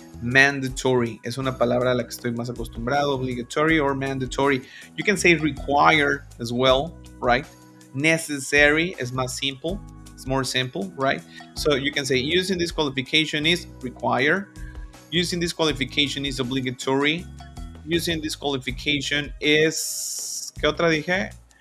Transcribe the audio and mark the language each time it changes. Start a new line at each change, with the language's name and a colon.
Spanish: Mandatory es una palabra a la que estoy más acostumbrado.
English: Obligatory or mandatory. You can say require as well, right? Necessary is
Spanish: más simple.
English: It's more simple, right? So you can say using this qualification is require. Using this qualification is obligatory. Using this qualification is,
Spanish: ¿qué otra dije?